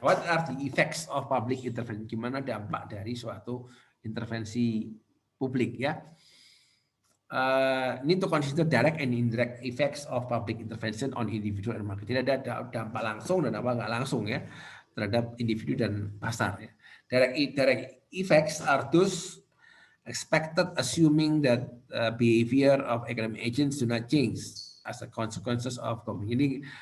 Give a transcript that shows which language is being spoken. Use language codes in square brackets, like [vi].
[en] What are the effects of public intervention? [id] Gimana dampak dari suatu intervensi publik ya? [en] Need to consider direct and indirect effects of public intervention on individual and market. [id] Jadi ada dampak langsung dan apa nggak langsung ya terhadap individu dan pasar. Ya. [en] Direct effects are those expected assuming that behavior of economic agents do not change as a consequences of COVID.